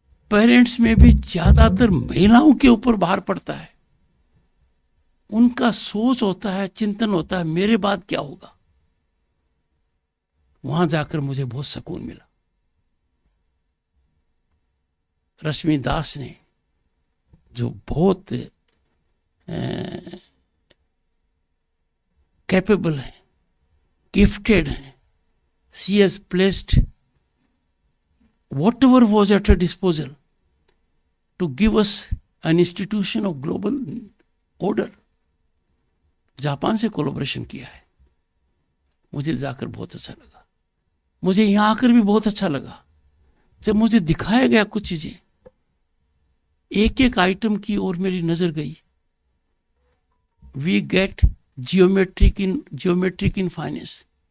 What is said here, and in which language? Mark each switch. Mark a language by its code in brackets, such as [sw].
[hi] Parents में भी ज्यादातर महिलाओं के ऊपर भार पड़ता है। उनका सोच होता है, चिंतन होता है, मेरे बाद क्या होगा। वहां जाकर मुझे बहुत सुकून मिला। रश्मि दास ने जो बहुत कैपेबल है, गिफ्टेड है, [en] She has placed whatever was at her disposal to give us an institution of global order. [hi] Japan से कोलैबोरेशन किया है। मुझे जाकर बहुत अच्छा लगा। मुझे यहां आकर भी बहुत अच्छा लगा। जब मुझे दिखाया गया कुछ चीजें, एक एक आइटम की ओर मेरी नजर गई। [en] We get geometric in finance.